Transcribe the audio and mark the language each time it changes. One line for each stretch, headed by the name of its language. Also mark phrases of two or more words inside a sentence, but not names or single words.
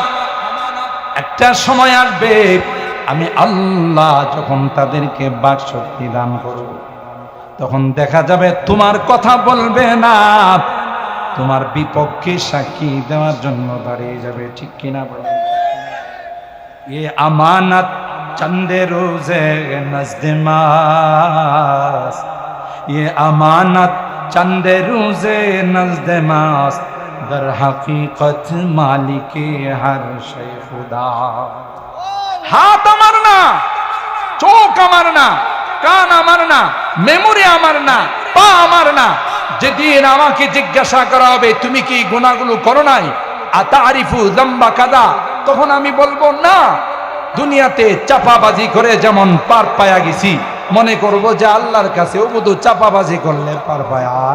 Bangla: একটা সময় আসবে আমি আল্লাহ যখন তাদেরকে বাক শক্তি দান করব, তখন দেখা যাবে তোমার কথা বলবে না, তোমার বিপক্ষে সাক্ষী দেওয়ার জন্য দাঁড়িয়ে যাবে। ঠিক কিনা বলেন?
Urdu: یہ امانت چندے روزے نزد ماست، یہ امانت چندے روزے نزد ماست، در حقیقت مالکِ ہر شے خدا.
Bangla: हाथ আমার না, চোখ আমার না, কান আমার না, মেমোরি আমার না, পা আমার না। যেদিন আমাকে জিজ্ঞাসা করা হবে তুমি কি গুনাহগুলো করো নাই, আতারিফু যামবা কাদা, তখন আমি বলবো না। দুনিয়াতে চাপাবাজি করে যেমন পার পায়া গেছি, মনে করব যে আল্লাহর কাছে ওবুদু চাপাবাজি করলে পার পায়া।